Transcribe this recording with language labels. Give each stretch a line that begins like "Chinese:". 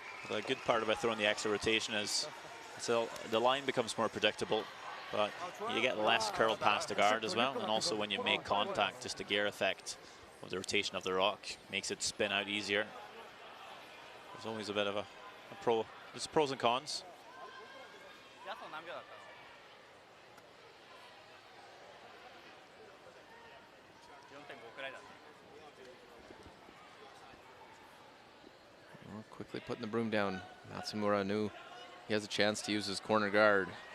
English: The good part about throwing the extra rotation is so the line becomes more predictable, but you get less curl past the guard as well, and also when you make contact, just the gear effect of the rotation of the rock makes it spin out easier. There's always a bit of a pro. There's pros and cons.
Japanese: あと何秒だったの 4.5 くらいだった
English: Well, quickly putting the broom down. Matsumura knew he has a chance to use his corner guard.